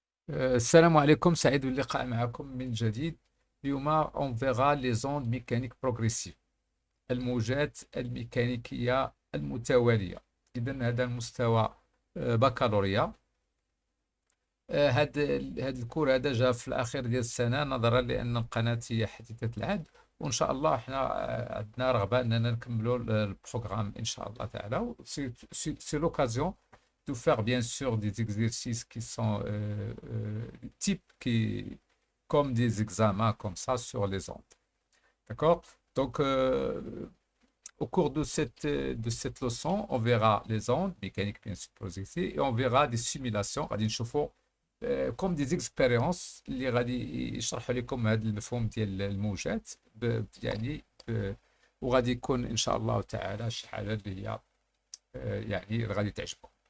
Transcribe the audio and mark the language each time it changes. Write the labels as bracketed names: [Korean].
[Arabic] السلام عليكم، سعيد باللقاء معكم من جديد. اليوم [French] on verra les ondes mécaniques progressives، [Arabic] الموجات الميكانيكية المتوالية. إذن هذا المستوى بكالوريا. هاد الكور هذا جاء في الأخير ديال السنة نظرا لأن القناة هي حديثة العهد، وإن شاء الله احنا عندنا رغبة أننا نكملوا البروغرام إن شاء الله تعالى. [French] سي لوكازيون de faire bien sûr des exercices qui sont types comme des examens comme ça sur les ondes. D'accord? Donc, au cours de cette leçon, on verra les ondes mécaniques bien sûr progressives et on verra des simulations [Arabic] غادي نشوفوا [French] comme des expériences [Arabic] اللي غادي يشرحوا لكم هذا المفهوم ديال الموجات يعني وغادي يكون ان شاء الله تعالى شي حاجه اللي هي يعني غادي تعجبكم.